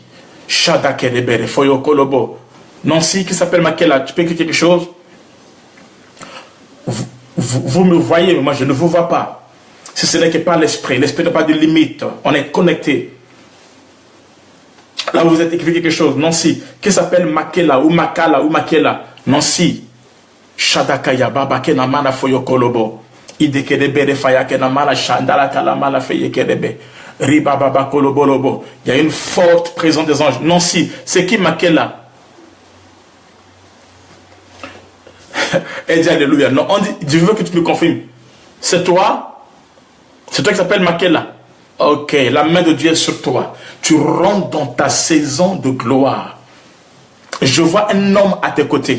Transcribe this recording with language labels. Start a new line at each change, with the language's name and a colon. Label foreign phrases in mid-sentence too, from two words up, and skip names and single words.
French: Shadakerebere, Foyo Kolobo. Nancy, qui s'appelle Makela, tu peux écrire quelque chose? Vous me voyez, mais moi je ne vous vois pas. Si ce n'est que par l'esprit, l'esprit n'a pas de limite. On est connecté. Là, vous êtes écrit quelque chose. Nancy, qui s'appelle Makela ou Makala ou Makela. Nancy, Shadakaya Babake Namana Foyo Kolobo. Idekedebe Fayake Namala Shandala Kalamala Feyekedebe. Ribababa kolobolobo. Il y a une forte présence des anges. Non, si. C'est qui Makela? Elle dit alléluia. Non, on dit, je veux que tu me confirmes. C'est toi? C'est toi qui s'appelle Makela? Ok, la main de Dieu est sur toi. Tu rentres dans ta saison de gloire. Je vois un homme à tes côtés.